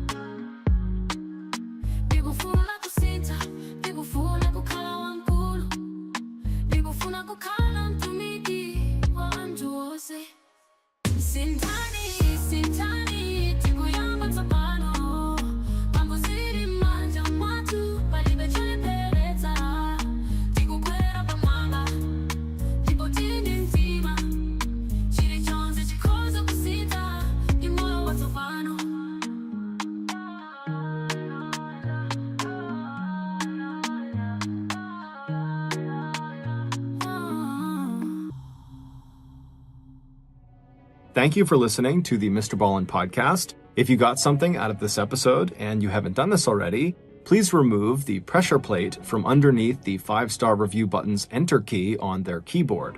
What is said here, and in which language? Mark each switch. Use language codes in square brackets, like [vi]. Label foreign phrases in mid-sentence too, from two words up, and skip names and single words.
[ny] ndikufuna kusintha ndikufuna kukhala wamkulu ndikufuna kukhala mtumiki wa anthu onse Sintani, sintani, tikuyamba tsopano Pambo zili manja mwathu, palibe cholepheretsa Tikukwera pamwamba, ndipo tili mtima Chilichonse chikhoza kusintha, ndi moyo watsopano [en] Thank you for listening to the Mr. Ballin podcast. If you got something out of this episode and you haven't done this already, please remove the pressure plate from underneath the 5-star review button's enter key on their keyboard.